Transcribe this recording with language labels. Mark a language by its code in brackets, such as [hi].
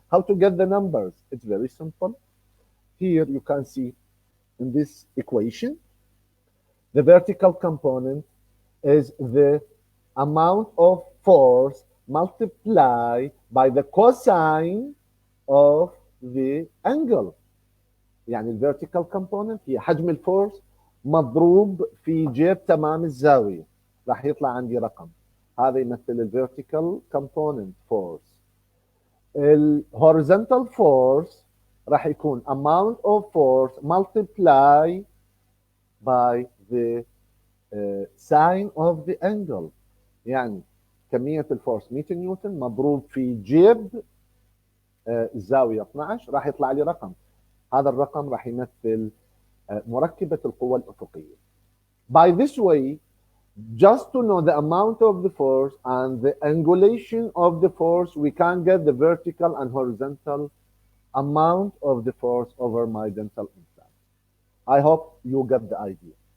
[en] How to get the numbers? It's very simple. Here you can see in this equation, the vertical component is the amount of force multiplied by the cosine of the angle. [ar] يعني الفيرتيكال كومبوننت هي حجم الفورس مضروب في جيب تمام الزاويه، راح يطلع عندي رقم. هذا يمثل الفيرتيكال كومبوننت فورس. الهوريزونتال فورس راح يكون [en] amount of force multiply by the sine of the angle. [ar] يعني كمية الفورس 100 نيوتن مضروب في جيب الزاوية 12 راح يطلع لي رقم. هذا الرقم راح يمثل مركبة القوة الأفقية. [en] By this way, just to know the amount of the force and the angulation of the force, we can get the vertical and horizontal amount of the force over my dental implant. I hope you get the idea.